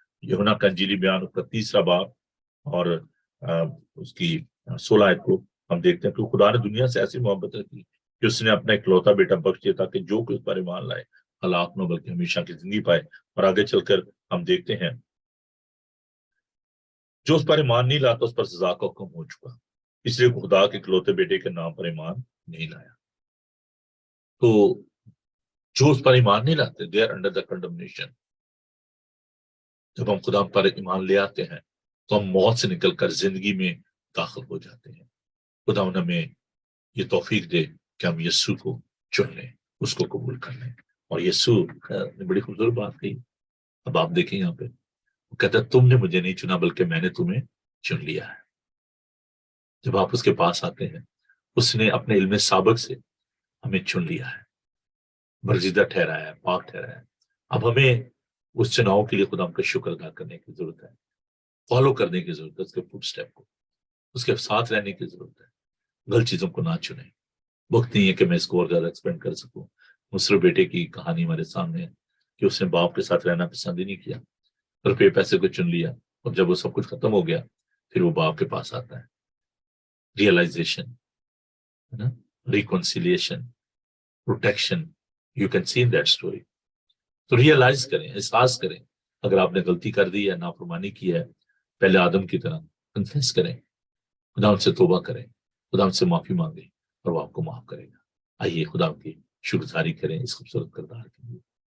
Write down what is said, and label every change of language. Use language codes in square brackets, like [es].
[ur] یوحنا کا انجیلی بیان اس کا 3 باب اور اس کی 16 آیت کو ہم دیکھتے ہیں کہ خدا نے دنیا سے ایسی محبت رکھی کہ اس نے اپنا اکلوتا بیٹا بخش دیا تاکہ جو کوئی اس پر ایمان لائے ہلاک نہ بلکہ ہمیشہ کی زندگی پائے. اور آگے چل کر ہم دیکھتے ہیں جو اس پر ایمان نہیں لاتا اس پر سزا کا حکم ہو چکا, اس لیے خدا کے اکلوتے بیٹے کے نام پر ایمان نہیں لایا. تو جو اس پر ایمان نہیں لاتے [en] They are under the condemnation. [ur] جب ہم خدا پر ایمان لے آتے ہیں تو ہم موت سے نکل کر زندگی میں داخل ہو جاتے ہیں. خدا ہمیں یہ توفیق دے کہ ہم یسوع کو چن لیں, اس کو قبول کر لیں. اور یسوع نے بڑی خوبصورت بات کہی. اب آپ دیکھیں یہاں پہ وہ کہتا ہے تم نے مجھے نہیں چنا بلکہ میں نے تمہیں چن لیا ہے. جب آپ اس کے پاس آتے ہیں اس نے اپنے علم سابق سے ہمیں چن لیا ہے, برگزیدہ ٹھہرایا ہے, پاک ٹھہرایا ہے. اب ہمیں اس چناؤ کے لیے خدا کا شکر ادا کرنے کی ضرورت ہے, فالو کرنے کی ضرورت ہے, اس کے فٹ اسٹیپ کو, اس کے ساتھ رہنے کی ضرورت ہے. غلط چیزوں کو نہ چنیں. وقت نہیں ہے کہ میں اس کو اور زیادہ ایکسپینڈ کر سکوں. مصر بیٹے کی کہانی ہمارے سامنے ہے کہ اس نے باپ کے ساتھ رہنا پسند ہی نہیں کیا, روپے پیسے کو چن لیا, اور جب وہ سب کچھ ختم ہو گیا پھر وہ باپ کے پاس آتا ہے. [en] Realization, reconciliation, protection, you can see in that story. [ur] تو ریئلائز کریں, احساس کریں اگر آپ نے غلطی کر دی ہے, نافرمانی کی ہے, پہلے آدم کی طرح کنفیس کریں, خدا ان سے توبہ کریں, خدا ان سے معافی مانگیں اور وہ آپ کو معاف کرے گا. آئیے خدا کی شکرگزاری کریں اس خوبصورت کردار کے لیے.